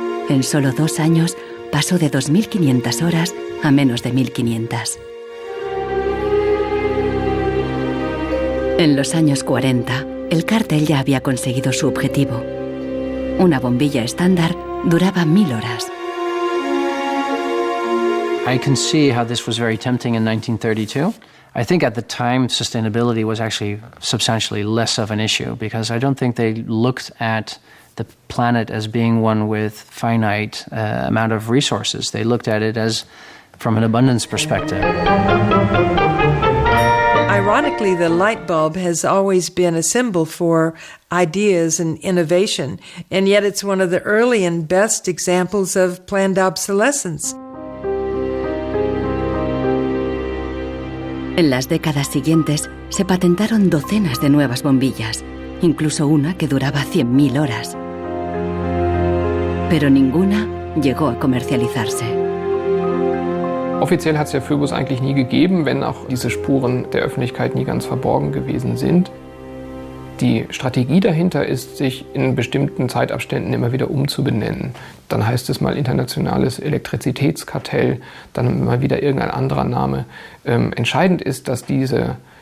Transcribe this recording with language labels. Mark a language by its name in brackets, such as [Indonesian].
[Spanish] En solo 2 años pasó de 2500 horas a menos de 1500. En los años 40, el cártel ya había conseguido su objetivo. Una bombilla estándar duraba 1000 horas. [English] I can see how this was very tempting in 1932. I think at the time sustainability was actually substantially less of an issue because I don't think they looked at the planet as being one with finite amount of resources. They looked at it as from an abundance perspective. Ironically, the light bulb has always been a symbol for ideas and innovation, and yet it's one of the early and best examples of planned obsolescence. [Spanish] En las décadas siguientes se patentaron docenas de nuevas bombillas, incluso una que duraba 100.000 horas. Pero ninguna llegó a comercializarse. [German] Offiziell hat es ja Phobos eigentlich nie gegeben, wenn auch diese Spuren der Öffentlichkeit nie ganz verborgen gewesen sind. Die Strategie dahinter ist, sich in bestimmten Zeitabständen immer wieder umzubenennen. Dann heißt es mal internationales Elektrizitätskartell, dann mal wieder irgendein anderer Name. Entscheidend ist, dass diese